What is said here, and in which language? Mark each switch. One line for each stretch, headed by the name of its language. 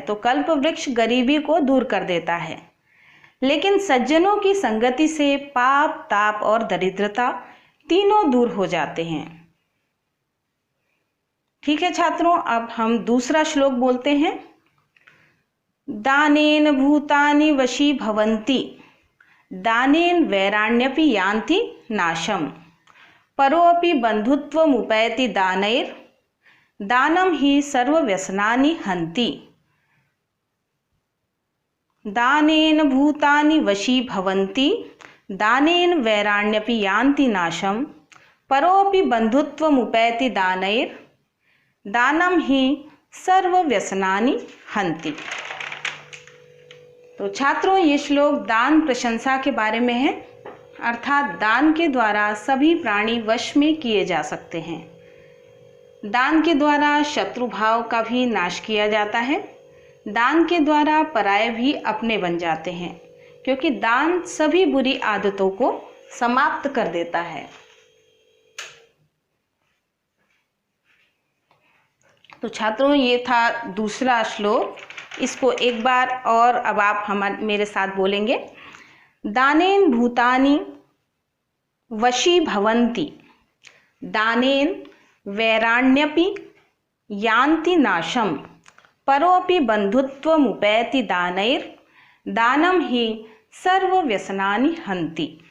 Hindi: तो कल्प वृक्ष गरीबी को दूर कर देता है। लेकिन सज्जनों की संगति से पाप, ताप और दरिद्रता तीनों दूर हो जाते हैं। ठीक है छात्रों, अब हम दूसरा श्लोक बोलते हैं।
Sanskrit: दानेन भूतानि वशी भवन्ति दानेन वैराण्यपि यान्ति नाशम परोऽपि बन्धुत्वमुपैति दानैर् दानं हि सर्वव्यसनानि हन्ति। दानेन भूतानि वशी भवन्ति दानेन वैराण्यपि यान्ति नाशम परोऽपि बन्धुत्वमुपैति दानैर् दानं हि सर्वव्यसनानि हन्ति।
Hindi: तो छात्रों, ये श्लोक दान प्रशंसा के बारे में है, अर्थात दान के द्वारा सभी प्राणी वश में किए जा सकते हैं। दान के द्वारा शत्रु भाव का भी नाश किया जाता है। दान के द्वारा पराये भी अपने बन जाते हैं, क्योंकि दान सभी बुरी आदतों को समाप्त कर देता है। तो छात्रों, ये था दूसरा श्लोक। इसको एक बार और अब आप मेरे साथ बोलेंगे।
Sanskrit: दानेन भूतानि वशी भवन्ति दानेन वैराण्यपि यान्ति नाशम परोऽपि बन्धुत्वमुपैति दानैर् दानं हि सर्वव्यसनानि हन्ति।